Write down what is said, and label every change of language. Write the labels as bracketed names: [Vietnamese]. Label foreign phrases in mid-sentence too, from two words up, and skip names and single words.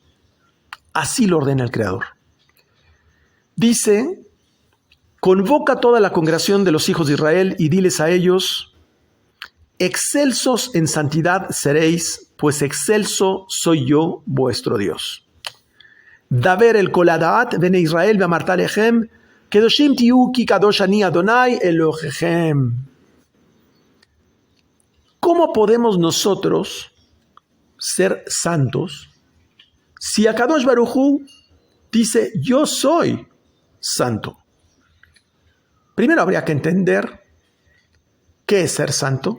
[Spanish] Así lo ordena el Creador. Dice: convoca a toda la congregación de los hijos de Israel y diles a ellos: excelsos en santidad seréis, pues excelso soy yo, vuestro Dios. [Hebrew] דבר אל כל עדת בני ישראל ואמרת להם, קדושים תהיו כי קדוש אני אדני אלהיכם. [Spanish] ¿Cómo podemos nosotros ser santos si [Hebrew] הקדוש ברוך הוא [Spanish] dice yo soy santo? Primero habría que entender qué es ser santo.